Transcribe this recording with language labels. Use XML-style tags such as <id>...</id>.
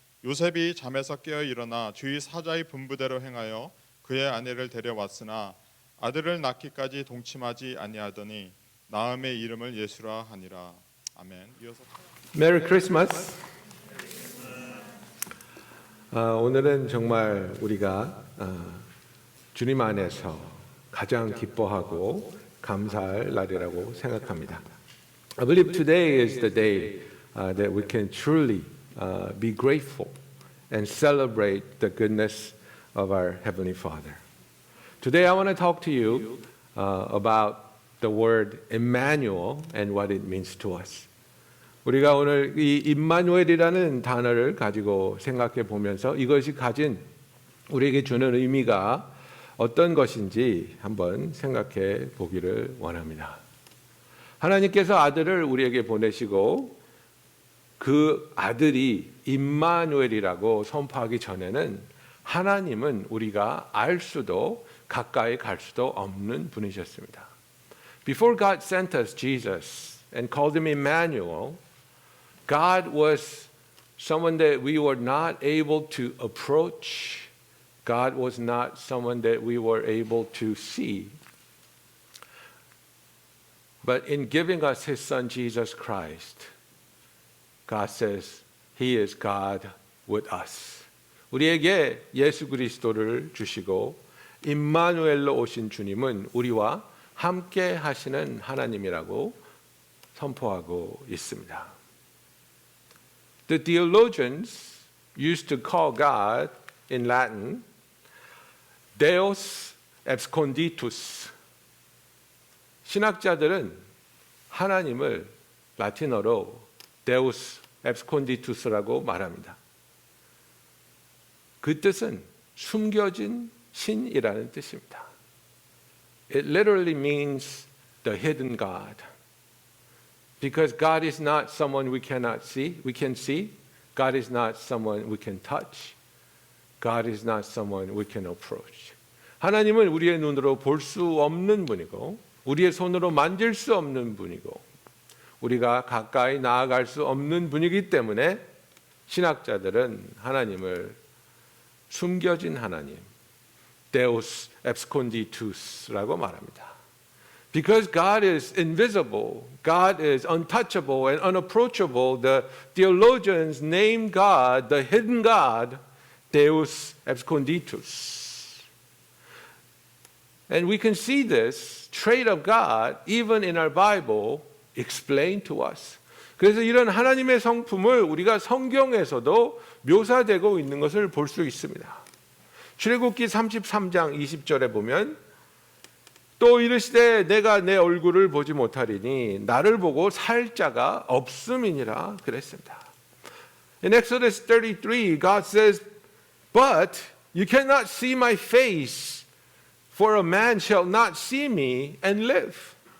<ko>요셉이 잠에서 깨어 일어나 주의 사자의 분부대로 행하여 그의 아내를 데려왔으나 아들을 낳기까지 동침하지 아니하더니 나음의 이름을 예수라 하니라. 아멘. 이어서 메리 크리스마스. 오늘은 정말 우리가 주님 안에서 가장 기뻐하고 감사할 날이라고 생각합니다.</ko> <en>I believe today is the day that we can truly be grateful and celebrate the goodness of our Heavenly Father. Today I want to talk to you about the word Emmanuel and what it means to us.</en> <ko>우리가 오늘 이 임마누엘이라는 단어를 가지고 생각해 보면서 이것이 가진 우리에게 주는 의미가 어떤 것인지 한번 생각해 보기를 원합니다. 하나님께서 아들을 우리에게 보내시고 그 아들이 임마누엘이라고 선포하기 전에는 하나님은 우리가 알 수도 가까이 갈 수도 없는 분이셨습니다.</ko> <en>Before God sent us Jesus and called him Emmanuel, God was someone that we were not able to approach. God was not someone that we were able to see. But in giving us his son Jesus Christ, God says he is God with us.</en> <ko>우리에게 예수 그리스도를 주시고 임마누엘로 오신 주님은 우리와 함께 하시는 하나님이라고 선포하고 있습니다.</ko> <en>The theologians used to call God in Latin</en> <la>Deus absconditus.</la> <ko>신학자들은 하나님을 라틴어로 Deus absconditus라고 말합니다. 그 뜻은 숨겨진 신이라는 뜻입니다.</ko> <en>It literally means the hidden God. Because God is not someone we cannot see, we can see. God is not someone we can touch. God is not someone we can approach.</en> <ko>하나님은 우리의 눈으로 볼 수 없는 분이고 우리의 손으로 만질 수 없는 분이고 우리가 가까이 나아갈 수 없는 분이기 때문에 신학자들은 하나님을 숨겨진 하나님, Deus absconditus라고 말합니다.</ko> <en>Because God is invisible, God is untouchable and unapproachable, the theologians name God, the hidden God, Deus absconditus. And we can see this trait of God even in our Bible explained to us.</en> <ko>그래서 이런 하나님의 성품을 우리가 성경에서도 묘사되고 있는 것을 볼 수 있습니다. 출애굽기 33장 20절에 보면 또 이르시되 내가 내 얼굴을 보지 못하리니 나를 보고 살 자가 없음이니라 그랬습니다.</ko> <en>In Exodus 33, God says, But you cannot see my face, for a man shall not see me and live.</en>